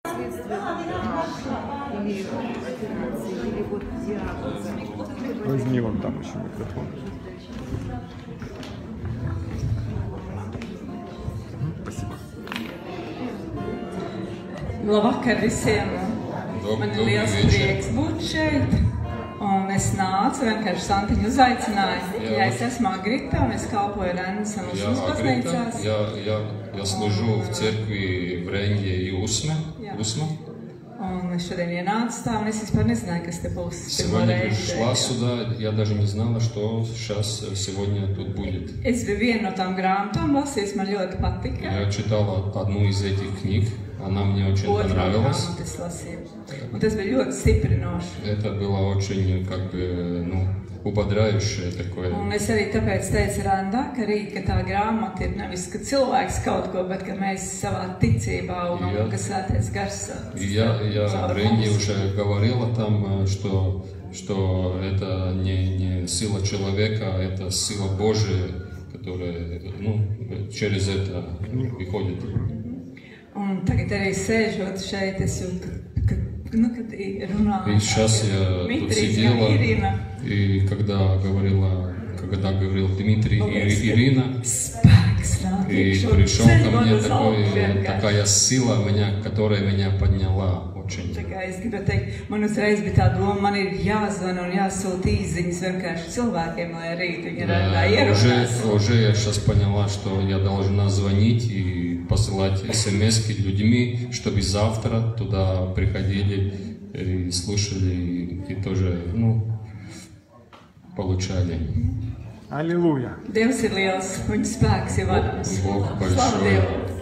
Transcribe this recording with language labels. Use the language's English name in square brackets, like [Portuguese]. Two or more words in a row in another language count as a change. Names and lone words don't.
[Russian] последствия или операции, или вот диагноза. Возьми вон там еще микрофон. Спасибо. [Latvian] Labvakar visiem! Man ir liels prieks būt šeit. Un es nācu, vienkārši Santiņu uzaicināju. Ja es esmu Agrita, un es kalpoju Rennes un Usmas baznīcās. [Russian] Я служу в церкви в Ренге и Усма. [Latvian] Un es šodien ienācu tā, un es vispār nezināju, kas te būs. [Russian] Сегодня пришла сюда, я даже не знала, что сейчас сегодня тут будет. [Latvian] Es biju vienu no tām grāmatām lasījis, man ļoti patika. [Russian] Я читала одну из этих книг, она мне очень понравилась. [Latvian] Un tas bija ļoti stiprinoši. [Russian] Это было очень, как бы, ну, ободряющее такое. [Latvian] Un es arī tāpēc teicu Randā, ka rīt, ka tā grāmata ir nevis, ka cilvēks kaut ko, bet ka mēs savā ticībā un ka Svētais Gars. [Russian] Я Ренде уже говорила там, что это не сила человека, это сила Божия, которая, ну, через это выходит. [Latvian] Un tagad arī sēžot šeit, es jūtu, kad runā Дмитрий и Ирина. [Russian] И когда говорил Дмитрий и Ирина, и пришел ко мне такая сила, которая меня подняла очень. [Latvian] Es gribu teikt, man uzreiz bija tā doma, man ir jāzvana un jāsūta īziņas vienkārši cilvēkiem, lai rīt viņi ierodās. [Russian] Уже я сейчас поняла, что я должна звонить и посылать смс-ки людьми, чтобы завтра туда приходили и слушали, и тоже, ну, получали. Аллилуйя! [Latvian] Dievs ir liels, viņa spēks ir varams. [Russian] Бог большой.